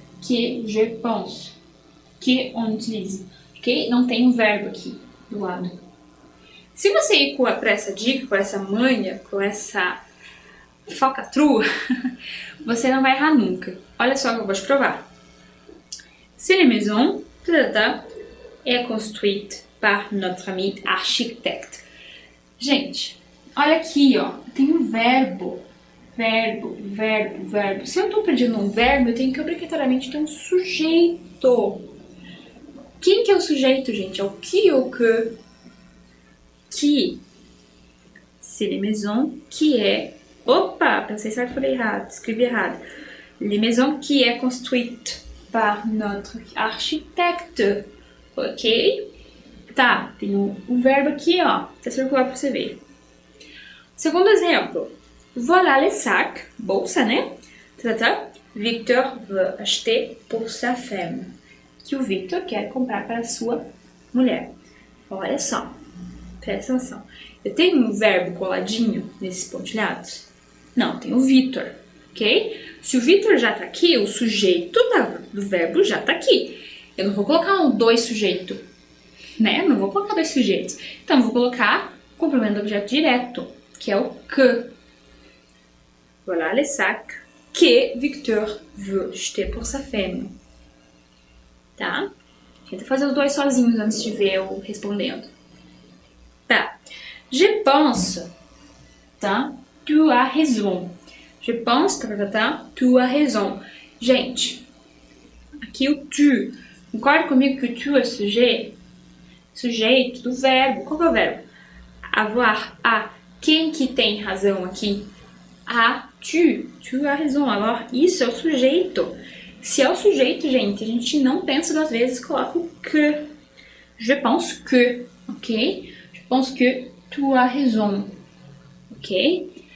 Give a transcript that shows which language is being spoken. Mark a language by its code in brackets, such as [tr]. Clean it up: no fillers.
[fr] Que je pense. Que on utilise. Ok? [pt] Não tem um verbo aqui do lado. Se você ir para essa dica, com essa manha, com essa falcatrua, você não vai errar nunca. Olha só que eu vou te provar. [fr] C'est la maison est construite par notre ami architecte. [pt] Gente, olha aqui, ó. Tem um verbo. Verbo. Se eu tô pedindo um verbo, eu tenho que obrigatoriamente ter um sujeito. Quem que é o sujeito, gente? É o qui ou que? Qui. [fr] C'est les maisons qui est... [pt] Opa, pensei certo, falei errado, escrevi errado. [fr] Les maisons qui est construite par notre architecte. [pt] Ok? Tá, tem um verbo aqui, ó. Tá circular pra você ver. Segundo exemplo. [fr] Voilà les sacs. [pt] Bolsa, né? [fr] Victor veut acheter pour sa femme. [pt] Que o Victor quer comprar para a sua mulher. Olha só. Presta atenção. Eu tenho um verbo coladinho nesses pontilhados? Não, tem o Victor. Ok? Se o Victor já tá aqui, o sujeito do verbo já tá aqui. Eu não vou colocar dois sujeitos. Né? Não vou colocar dois sujeitos. Então, eu vou colocar o complemento do objeto direto, que é o que. [fr] Voilà les sacs que Victor veut acheter pour sa femme. [pt] Tá? Tenta fazer os dois sozinhos antes de ver eu respondendo. Tá. [fr] Je pense, [pt] tá? [fr] Tu as raison. Je pense, tu as raison. [pt] Gente, aqui o tu. Concorda comigo que o tu é sujeito do verbo. Qual que é o verbo? Avoir, a. Quem que tem razão aqui? A, [fr] tu as raison. [pt] Agora, isso é o sujeito. Se é o sujeito, gente, a gente não pensa duas vezes, coloca o que. [fr] Je pense que, ok? Je pense que tu as raison, ok?